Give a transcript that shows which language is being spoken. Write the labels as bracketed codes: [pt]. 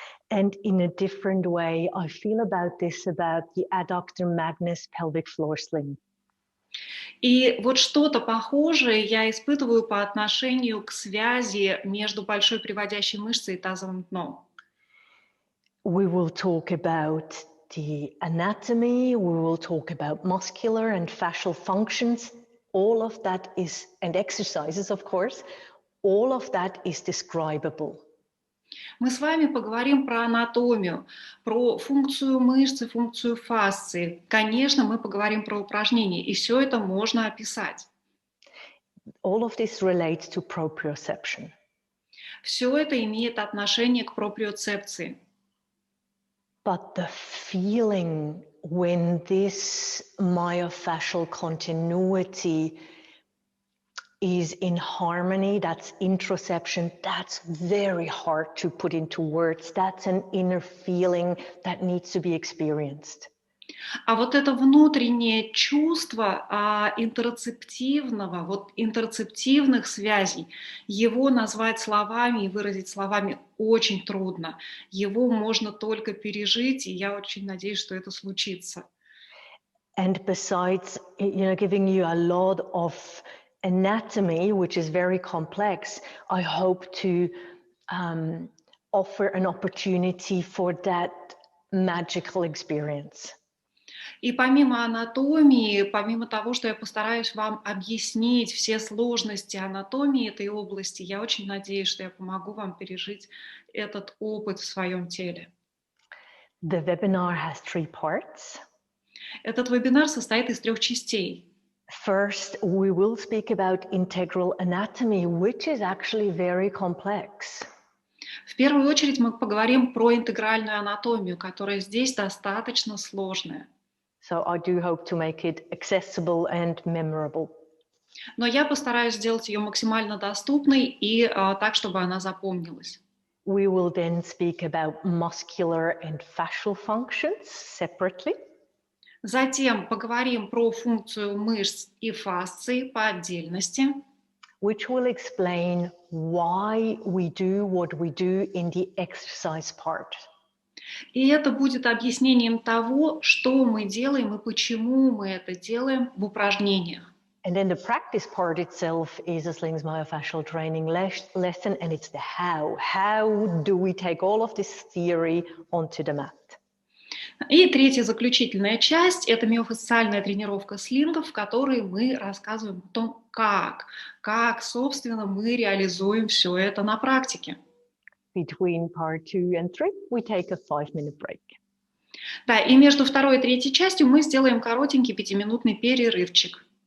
[en] And in a different way, I feel about the adductor magnus pelvic floor sling. [ru] И вот что-то похожее я испытываю по отношению к связи между большой приводящей мышцей и тазовым дном. [en] We will talk about the anatomy, we will talk about muscular and fascial functions. All of that is, and exercises, of course, all of that is describable. [ru] Мы с вами поговорим про анатомию, про функцию мышцы, функцию фасции. Конечно, мы поговорим про упражнения, и все это можно описать. [en] All of this relates to proprioception. [ru] Все это имеет отношение к проприоцепции. [en] But the feeling when this myofascial continuity is in harmony, that's interoception, that's very hard to put into words. That's an inner feeling that needs to be experienced. [ru] А вот это внутреннее чувство интероцептивного, вот интероцептивных связей, его назвать словами и выразить словами очень трудно. Его можно только пережить, и я очень надеюсь, что это случится. [en] And besides, giving you a lot of anatomy, which is very complex, I hope to offer an opportunity for that magical experience. [ru] И помимо анатомии, помимо того, что я постараюсь вам объяснить все сложности анатомии этой области, я очень надеюсь, что я помогу вам пережить этот опыт в своем теле. [en] The webinar has 3 parts. [ru] Этот вебинар состоит из 3 частей. [en] First, we will speak about integral anatomy, which is actually very complex. [ru] В первую очередь мы поговорим про интегральную анатомию, которая здесь достаточно сложная. [en] So I do hope to make it accessible and memorable. [ru] Но я постараюсь сделать ее максимально доступной и так, чтобы она запомнилась. [en] We will then speak about muscular and fascial functions separately. [ru] Затем поговорим про функцию мышц и фасций по отдельности, [en] Which will explain why we do what we do in the exercise part. [ru] и это будет объяснением того, что мы делаем и почему мы это делаем в упражнениях. [en] And then the practice part itself is a slings myofascial training lesson, and it's the how. How do we take all of this theory onto the mat? [ru] И третья заключительная часть – это миофасциальная тренировка слингов, в которой мы рассказываем о том, как, собственно, мы реализуем все это на практике. [en] Between part 2 and 3, we take a 5-minute break. [ru] Да, и между второй и третьей частью мы сделаем коротенький 5-минутный перерывчик.